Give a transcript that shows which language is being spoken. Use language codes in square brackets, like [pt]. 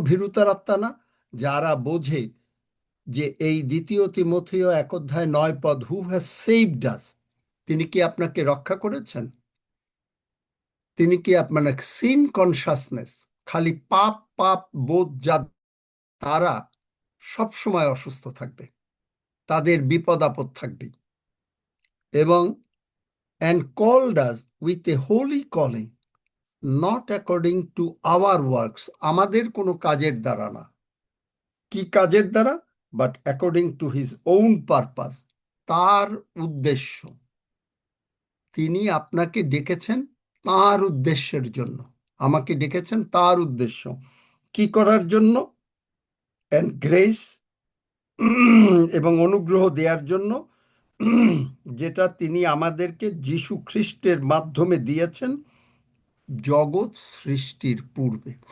[bn] ভীরুতার আত্মা না, যারা বোঝে যে এই 2 তিমথিও 1:9 [en] who has saved us, [bn] তিনি কি আপনাকে রক্ষা করেছেন? তিনি কি মানে সিন কনসাসনেস, খালি পাপ পাপ বোধ, যা তারা সব সময় অসুস্থ থাকবে, তাদের বিপদ আপদ থাকবে। এবং [en] and called us with a holy calling, not according to our works, [bn] আমাদের কোনো কাজের দ্বারা না। কি কাজের দ্বারা? [en] but according to his own purpose, [bn] তার উদ্দেশ্য। তিনি আপনাকে ডেকেছেন তার উদ্দেশ্যের জন্য, আমাকে ডেকেছেন তার উদ্দেশ্য কি করার জন্য? [en] and grace, [bn] এবং অনুগ্রহ দেওয়ার জন্য, যেটা তিনি আমাদেরকে যীশু খ্রিস্টের মাধ্যমে দিয়েছেন জগৎ সৃষ্টির পূর্বে।